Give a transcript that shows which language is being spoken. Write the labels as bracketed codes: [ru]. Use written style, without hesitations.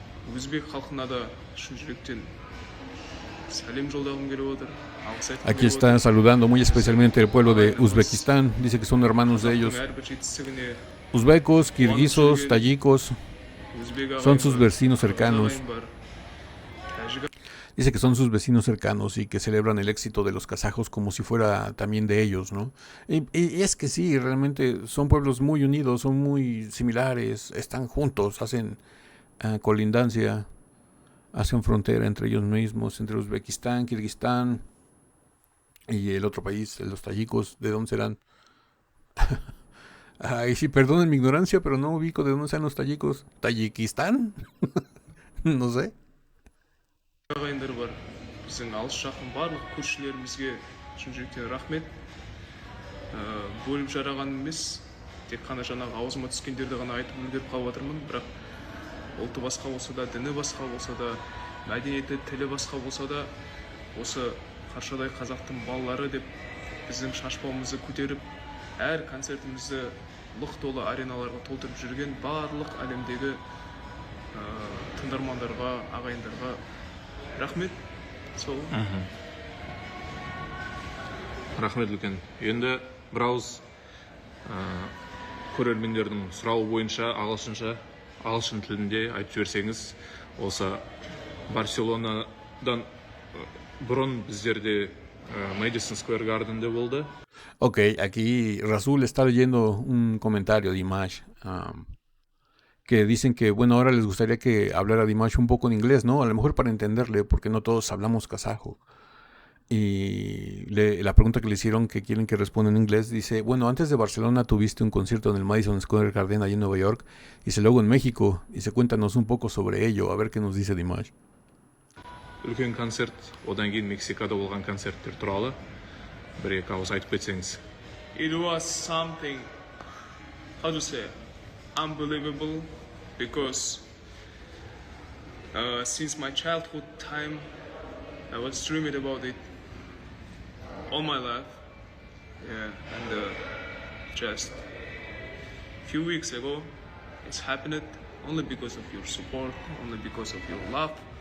[kk] Өзбек халқына да шын жүректен сәлем жолдағым келіп отыр. [es] Aquí está saludando muy especialmente el pueblo de Uzbekistán. Dice que son hermanos de ellos. Uzbecos, kirguisos, tayikos. Son sus vecinos cercanos. Dice que son sus vecinos cercanos y que celebran el éxito de los kazajos como si fuera también de ellos, ¿no? Y es que sí, realmente son pueblos muy unidos, son muy similares, están juntos, hacen colindancia, hacen frontera entre ellos mismos, entre Uzbekistán, Kirguistán y el otro país, los tayikos. ¿De dónde serán? Ay, sí, perdonen mi ignorancia, pero no ubico de dónde sean los tayikos. ¿Tayikistán? No sé. [kk] Ағайындар бар. Біздің алыс жақын барлық көршілерімізге шын жүректен рахмет. Бөліп жараған емес, тек қана жаңағы аузыма түскендерді ғана айтып үлгеріп қалып жатырмын, бірақ ұлты басқа болса да, діні басқа болса да, мәдениеті, тілі басқа болса да, осы Қаршадай қазақтың балалары деп біздің шашбауымызды көтеріп, әр концертімізді лық толы ареналарға толтырып жүрген барлық әлемдегі тыңдармандарға, ағайындарға рахмет. Сол. Рахмет үлкен. Енді бір ауыз көрермендердің сұрауы бойынша ағылшын тілінде айтып жіберсеңіз, осы Барселонадан бұрын біздерде Madison Square Garden'de болды. [es] Ok, aquí Rasul está leyendo un comentario de Dimash, que dicen que, bueno, ahora les gustaría que hablara Dimash un poco en inglés, ¿no? A lo mejor para entenderle, porque no todos hablamos kazajo. Y la pregunta que le hicieron, que quieren que responda en inglés, dice, bueno, antes de Barcelona tuviste un concierto en el Madison Square Garden allí en Nueva York, y luego en México, y cuéntanos un poco sobre ello, a ver qué nos dice Dimash. [kk] Үлкен концерт, одан кейін Мексикада болған концерттер туралы бір-екі ауыз айтып кетсеңіз. [en] It was something, how to say, unbelievable, because since my childhood time, I was dreaming about it all my life. Yeah, and just a few weeks ago, it's happened only because of your support, only because of your love.